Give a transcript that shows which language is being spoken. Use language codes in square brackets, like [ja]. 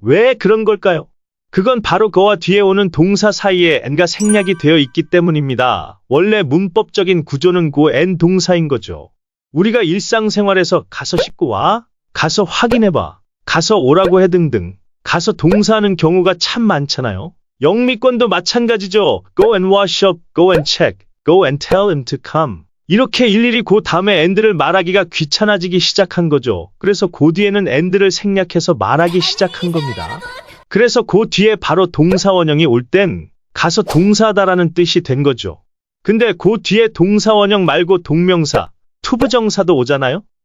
[ko] 왜 그런 걸까요? 그건 바로 go와 뒤에 오는 동사 사이에 n가 생략이 되어 있기 때문입니다. 원래 문법적인 구조는 [en] go and [ko] 동사인 거죠. 우리가 일상생활에서 가서 씻고 와, 가서 확인해봐, 가서 오라고 해 등등 가서 동사하는 경우가 참 많잖아요. 영미권도 마찬가지죠. [en] Go and wash up, go and check, go and tell him to come. [ko] 이렇게 일일이 그 다음에 and를 말하기가 귀찮아지기 시작한 거죠. 그래서 그 뒤에는 and를 생략해서 말하기 시작한 겁니다. 그래서 그 뒤에 바로 동사원형이 올 땐 가서 동사하다라는 뜻이 된 거죠. 근데 그 뒤에 동사원형 말고 동명사, 투부정사도 오잖아요?